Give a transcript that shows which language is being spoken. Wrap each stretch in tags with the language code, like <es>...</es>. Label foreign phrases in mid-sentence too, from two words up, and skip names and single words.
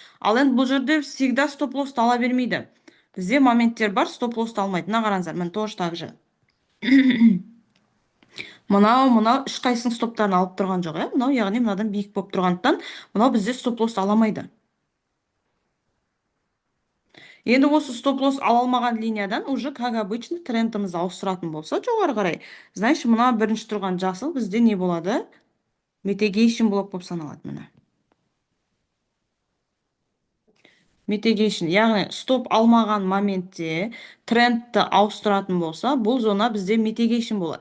<kk>Ал енді бұл жерде всегда</kk> <en>stop loss</en> <kk>ала бермейді. Бізде моменттер бар,</kk> <en>stop loss</en> <kk>алмайды. Мына қараңыздар, мен</kk> <ru>тоже так же.</ru> <kk>Мынау ешқайсының стоптарын алып тұрған жоқ, мынау яғни мынадан биік болып тұрғандықтан, мынау бізде</kk> <en>stop loss</en> <kk>аламайды. Енді осы</kk> <en>stop loss</en> <kk>ала алмаған линиядан</kk> <ru>уже как обычно</ru> <kk>трендімізді ауыстыратын болса жоғары қарай, значит, мына бірінші тұрған жасыл бізде не болады? Mitigation блок болып саналады мына. Mitigation, яғни стоп алмаған моментте трендті ауыстыратын болса, бұл зона бізде mitigation болады.</kk>